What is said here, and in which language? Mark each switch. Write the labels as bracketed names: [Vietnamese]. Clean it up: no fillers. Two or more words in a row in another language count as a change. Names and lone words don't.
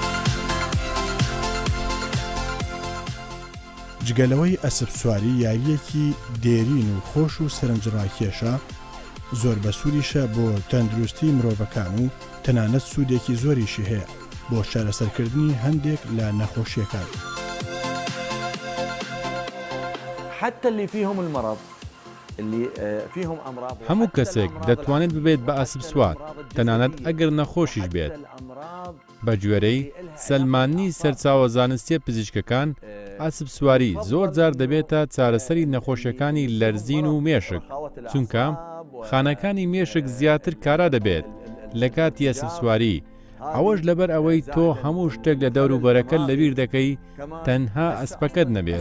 [Central Kurdish] جگەلەوەی ئەسپ سواری یاریەکی دێرین و خۆش و سەرنجڕاکێشە زۆر بەسوودیشە بۆ تەندروستی مرۆڤەکان و تەنانەت سوودێکی زۆریشی هەیە بۆ چارەسەرکردنی هەندێک لە نەخۆشیەکان [Arabic] حتى اللي فيهم المرض اللي فيهم امراض [Central Kurdish] هەموو کەسێک دەتوانێت ببێت بە ئەسپ سوار تەنانەت ئەگەر نەخۆشیش بێت بە گوێرەی سەلمانی سەرچاوە زانستیە پزیشکەکان ئەسپ سواری زۆر جار دەبێتە چارەسەری نەخۆشیەکانی لەرزین و مێشک چونکە خانەکانی مێشک زیاتر کارا دەبێت لە کاتی ئەسپ سواری ئەوەش لەبەر ئەوەی تۆ هەموو شتێک لە دەوروبەرەکە لەبیر دەکەی تەنها ئەسپەکەت نەبێت